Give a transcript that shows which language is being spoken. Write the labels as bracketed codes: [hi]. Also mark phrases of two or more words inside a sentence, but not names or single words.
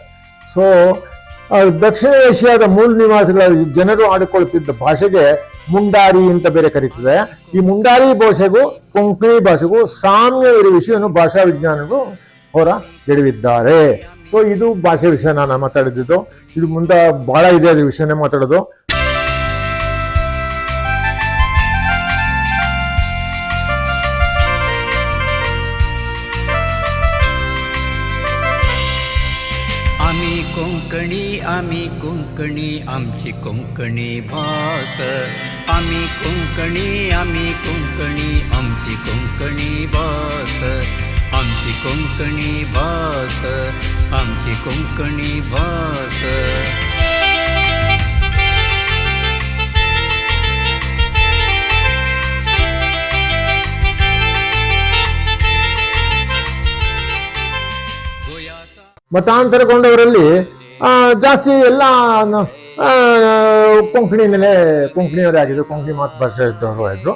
[kn] ಸೊ ದಕ್ಷಿಣ ಏಷ್ಯಾದ ಮೂಲ ನಿವಾಸಿಗಳ ಜನರು ಆಡಿಕೊಳ್ಳುತ್ತಿದ್ದ ಭಾಷೆಗೆ ಮುಂಡಾರಿ ಅಂತ ಬೇರೆ ಕರೀತದೆ. ಈ ಮುಂಡಾರಿ ಭಾಷೆಗೂ ಕೊಂಕಣಿ ಭಾಷೆಗೂ ಸಾಮ್ಯವಿರುವ ವಿಷಯವನ್ನು ಭಾಷಾ ವಿಜ್ಞಾನಿಗಳು ಹೊರ ಎಡವಿದ್ದಾರೆ. ಸೊ ಇದು ಭಾಷೆ ವಿಷಯ ನಾನು ಮಾತಾಡಿದ್ದು. ಇದು ಮುಂದೆ ಬಹಳ ಇದೆ, ಅದ್ರ ವಿಷಯನೇ ಮಾತಾಡೋದು. [kok] आम्ही कोंकणी आमची कोंकणी भास. आम्ही कोंकणी आमची कोंकणी भास. आमची कोंकणी भास, आमची कोंकणी भास. [kn] ಮತಾಂತರಗೊಂಡವರಲ್ಲಿ ಜಾಸ್ತಿ ಎಲ್ಲ ಕೊಂಕಣಿಯವರೇ ಆಗಿದ್ರು, ಕೊಂಕಣಿ ಮಾತೃಭಾಷೆ ಇದ್ದವರು ಇದ್ರು.